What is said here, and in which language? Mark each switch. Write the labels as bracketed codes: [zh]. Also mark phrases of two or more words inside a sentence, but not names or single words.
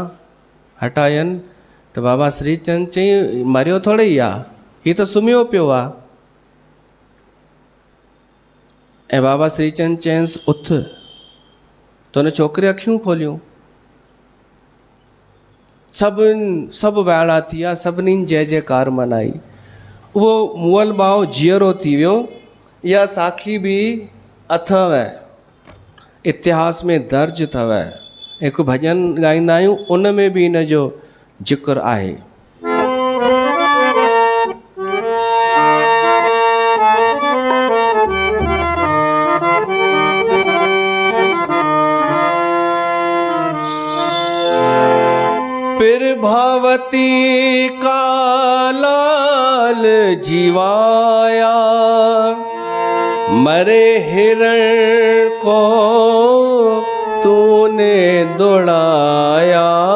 [sd] हटायनि त बाबा श्रीचंद चई, मरियो थोरी आहे, हीउ त सुम्हियो पियो आहे। ऐं बाबा श्रीचंद चयसि, उथ। त हुन छोकिरे अखियूं खोलियूं। सभु वाइड़ा थी विया, सभिनी जय जयकार मनाई। उहो मुअल भाउ जीअरो थी वियो। इहा साखी बि अथव, इतिहास में दर्ज अथव। हिकु भॼन ॻाईंदा आहियूं, उन में बि इन जो ज़िक्र आहे। [hi] प्रभावती का लाल जीवाया, मरे हिरण को तूने दौड़ाया,